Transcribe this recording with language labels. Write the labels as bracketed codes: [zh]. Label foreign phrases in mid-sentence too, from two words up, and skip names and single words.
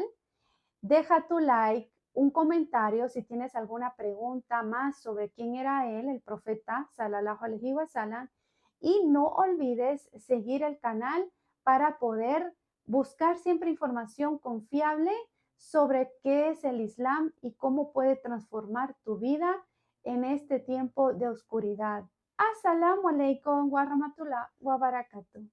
[es] Deja tu like, un comentario si tienes alguna pregunta más sobre quién era él, el profeta [ar] صلى الله عليه وسلم, [es] y no olvides seguir el canal para poder buscar siempre información confiable sobre qué es el Islam y cómo puede transformar tu vida en este tiempo de oscuridad. [ar] السلام عليكم ورحمة الله وبركاته.